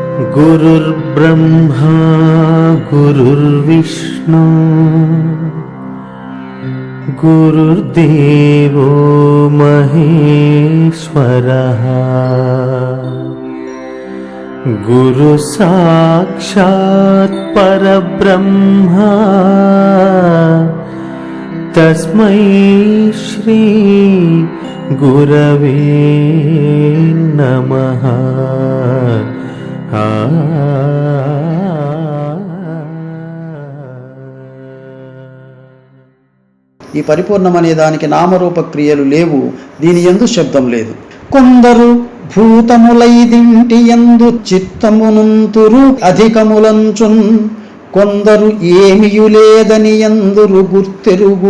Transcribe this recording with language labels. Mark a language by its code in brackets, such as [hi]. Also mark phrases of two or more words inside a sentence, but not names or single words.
[sa] गुरुर्ब्रह्मा गुरुर्विष्णु गुरुर्देवो महेश्वरः गुरु साक्षात् परब्रह्मा तस्मै श्री गुरवे नमः। [te] ఈ పరిపూర్ణమనే దానికి నామరూప క్రియలు లేవు, దీని యందు శబ్దం లేదు. కొందరు భూతములైదింటి యందు చిత్తమునంతురు అధికములంచున్, కొందరు ఏమియులేదని యందురు గుర్తెరుగు.